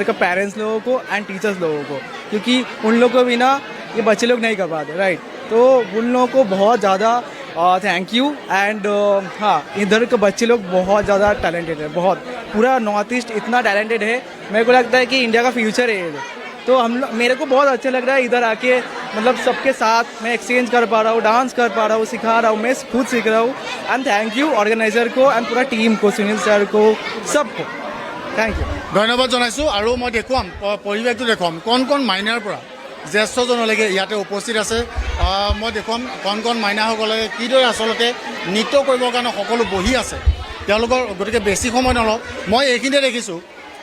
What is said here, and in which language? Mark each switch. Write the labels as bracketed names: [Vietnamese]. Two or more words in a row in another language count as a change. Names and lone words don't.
[Hindi] का पेरेंट्स लोगों को एंड टीचर्स लोगों को क्योंकि उन लोगों को बिना ये बच्चे लोग नहीं कर पाते राइट तो उन लोगों को बहुत ज़्यादा [English] thank you and [Hindi] हाँ इधर के बच्चे लोग बहुत ज़्यादा टैलेंटेड है बहुत पूरा नॉर्थ ईस्ट इतना टैलेंटेड है मेरे को लगता है कि इंडिया का फ्यूचर है ये तो मेरे को बहुत अच्छा लग रहा है इधर आके मतलब सबके साथ मैं एक्सचेंज कर पा रहा हूँ डांस कर पा रहा हूँ सिखा रहा हूँ मैं खुद सीख रहा हूँ [English] and thank you [Hindi] ऑर्गेनाइजर को एंड पूरा टीम को सुनील सर को सबको [English] thank you [Assamese] ধন্যবাদ জনাইছোঁ আৰু মই দেখুৱাম পৰিৱেশটো দেখুৱাম কণ মাইনাৰ পৰা জ্যেষ্ঠজনলৈকে ইয়াতে উপস্থিত আছে মই দেখুৱাম কণ মাইনাসকলে কিদৰে আচলতে নৃত্য কৰিবৰ কাৰণে সকলো বহি আছে তেওঁলোকৰ গতিকে বেছি সময় নলওঁ মই এইখিনিতে দেখিছোঁ